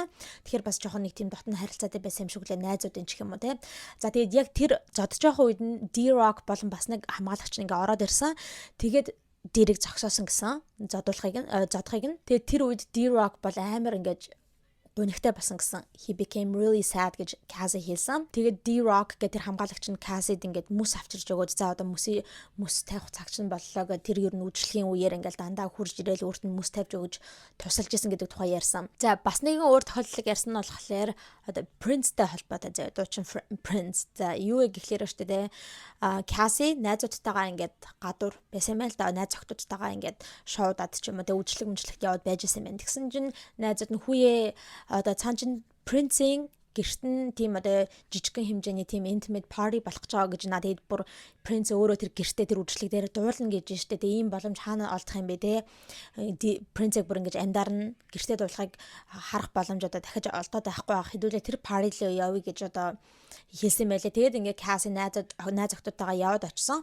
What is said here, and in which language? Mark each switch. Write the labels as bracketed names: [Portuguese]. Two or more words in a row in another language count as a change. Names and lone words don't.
[Mongolian] Тэгэхээр бас жоохон нэг тийм дотн харилцаатай байсан юм шиг лээ найзууд энэ ч юм уу те. За тэгээд яг тэр зодж байгаа үед нь D-Rock болон бас нэг хамгаалагч ингээ ороод ирсэн. Тэгээд Diddy-г зогсоосон гэсэн зодохыг нь. Тэгээд тэр үед D-Rock бол амар ингэж гунигтай болсон гэсэн. [English] He became really sad [Mongolian] гэж Cassie хэлсэн. Тэгээд D-Rock гэх тэр хамгаалагч нь Cassie-д ингээд мөс авчирж өгөөд за одоо мөс тавих цагч нь боллоо гэх тэр ер нь үйлчлэгийн үеэр ингээд дандаа хурж ирээл өөрт нь мөс тавьж өгөж тусалж исэн гэдэг тухай ярьсан. За бас нэгэн өөр тохиолдлыг ярьсан нь болохоор одоо Prince-тэй холбоотой зав дуучин Prince. За юу гэхлээр шүү дээ. Cassie найзуудтайгаа ингээд гадуур байсан юм л да. Найз охтуудтайгаа ингээд шоудад ч юм уу тэ үйлчлэгт яваад байж исэн юм. Тэгсэн чинь найзууд нь хүүе одоо цаан чин Prince-ийн гэрт нь тийм одоо жижигхэн хэмжээний тийм [English] intimate party [Mongolian] болох гэж байгаа гэж надад бүр Prince өөрөө тэр гэртээ тэр үйлчлэг дээр дуулна гэж штэ. Тэгээ ийм боломж хаана олдох юм бэ те. Prince-ийг бүр ингэж амьдаар нь гэртээ дуулахыг харах боломж одоо дахиж олдоод байхгүй байх хэдүүлээ тэр party руу явъя гэж одоо хэлсэн байлээ. Тэгээд ингээ Cassie найз охтуудтайгаа яваад очсон.